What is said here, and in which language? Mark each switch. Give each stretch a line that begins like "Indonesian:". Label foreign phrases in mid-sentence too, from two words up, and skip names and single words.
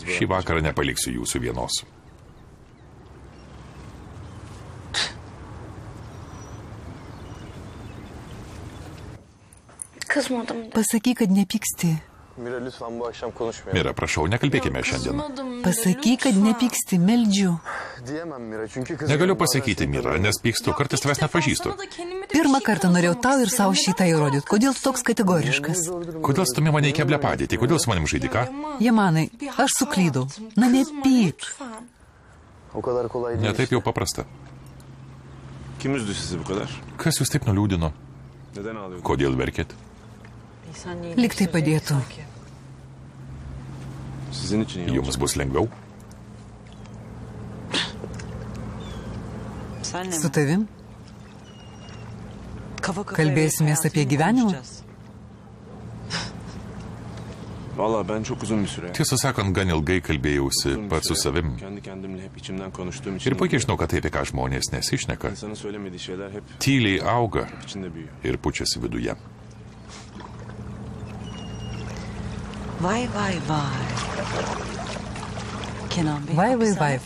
Turkish: bırakmayacağım.
Lithuanian: vakarą nepaliksiu jūsų vienos.
Turkish: Kızmadım de.
Lithuanian: Pasakyk, kad nepyksti.
Turkish: Mira lütfen bu akşam konuşmayalım.
Lithuanian: Mira, prašau, nekalbėkime šiandien.
Turkish: Kızmadım de.
Lithuanian: Pasakyk, kad nepyksti, meldžiu.
Turkish: Diyemem Mira çünkü kızım.
Lithuanian: Negaliu pasakyti, Mira, nes pykstu, kartais tavęs nepažįstu.
Turkish: Sana da kendimi
Lithuanian: Pirmą kartą norėjau tau ir savo šitą įrodyti. Kodėl tu toks kategoriškas? Kodėl stumi mane į keblią padėtį? Kodėl su manim žaidi, ką? Jamanai, aš suklydau. Na, nepyk. Ne taip jau paprasta.
Turkish: Kim üzdü sizi bu kadar?
Lithuanian: Kas jūs taip nuliūdino?
Turkish: Neden ağlıyorsunuz?
Lithuanian: Kodėl verkėt? Lyg tai padėtų.
Turkish: Sizin için iyi
Lithuanian: Jums bus lengviau? Su tavim? Kalbėsimės apie gyvenimą?
Turkish: Valla ben çok uzun bir süre.
Lithuanian: Tiesą sakant, gan ilgai kalbėjausi pats su savim.
Turkish: Kendi kendimle hep içimden konuştuğum için.
Lithuanian: Ir puikiai žinau, kad tai, apie ką žmonės nesišneka,
Turkish: İnsanın söylemediği şeyler hep
Lithuanian: tyliai auga
Turkish: içinde büyüyor.
Lithuanian: ir pučiasi viduje. Vai, vai, vai. Kenan Bey. Vai, vai, vai.